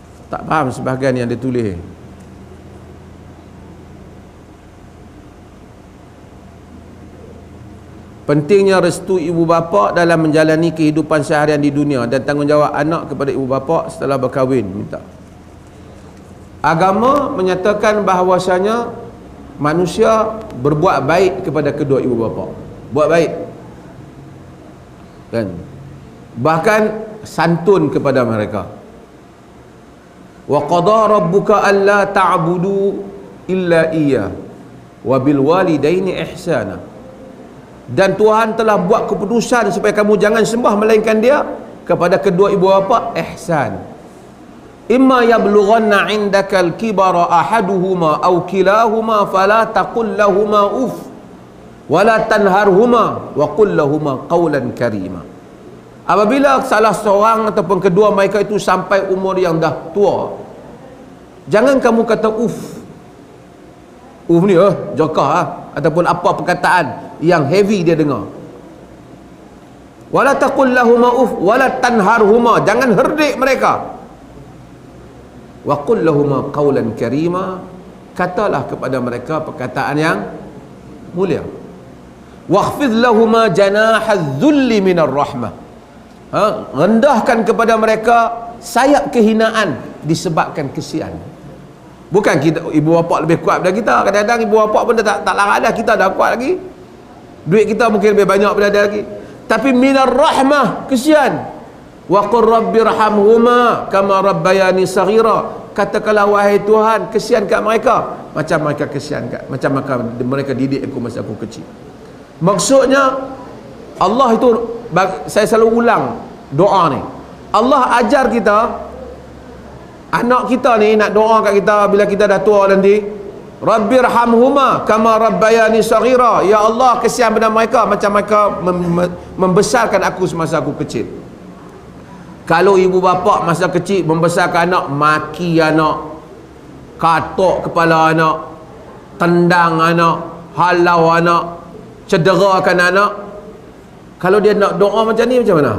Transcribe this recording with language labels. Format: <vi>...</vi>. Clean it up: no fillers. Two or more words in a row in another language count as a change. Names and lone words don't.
<ms>Tak faham sebahagian yang dia tulis. Pentingnya restu ibu bapa dalam menjalani kehidupan seharian di dunia dan tanggungjawab anak kepada ibu bapa setelah berkahwin. Minta. Agama menyatakan bahawasanya manusia berbuat baik kepada kedua ibu bapa. Buat baik. Kan? Bahkan santun kepada mereka.</ms> <ar>وقضى ربك ألا تعبدوا إلا إياه وبالوالدين إحسانا.</ar> <ms>Dan Tuhan telah buat keputusan supaya kamu jangan sembah melainkan Dia, kepada kedua ibu bapa ihsan.</ms> <ar>إما يبلغن عندك الكبر أحدهما أو كلاهما فلا تقل لهما أف ولا تنهرهما وقل لهما قولا كريما.</ar> <ms>Apabila salah seorang ataupun kedua mereka itu sampai umur yang dah tua, jangan kamu kata uff. Uff ni jokah ataupun apa perkataan yang heavy dia dengar.</ms> <ar>ولا تقل لهما أف ولا تنهرهما,</ar> <ms>jangan herdik mereka.</ms> <ar>وقل لهما قولا كريما,</ar> <ms>katalah kepada mereka perkataan yang mulia.</ms> <ar>واخفض لهما جناح الذل من الرحمة,</ar> <ms>rendahkan kepada mereka sayap kehinaan disebabkan kesian. Bukan kita ibu bapa lebih kuat daripada kita. Kadang-kadang ibu bapa pun tak larat dah, kita dah kuat lagi. Duit kita mungkin lebih banyak daripada dia lagi. Tapi</ms> <ar>من الرحمة,</ar> <ms>kesian.</ms> <ar>وقل رب ارحمهما كما ربياني صغيرا,</ar> <ms>katakanlah wahai Tuhan, kesian kat mereka macam mereka kesian kat, macam mereka didik aku masa aku kecil. Maksudnya Allah itu, saya selalu ulang doa ni, Allah ajar kita, anak kita ni nak doa kat kita bila kita dah tua nanti,</ms> <ar>رب ارحمهما كما ربياني صغيرا,</ar> <ms>ya Allah kesian pada mereka macam mereka membesarkan aku semasa aku kecil. Kalau ibu bapa masa kecil membesarkan anak, maki anak, katok kepala anak, tendang anak, halau anak, cederakan anak, kalau dia nak doa macam ni macam mana?</ms>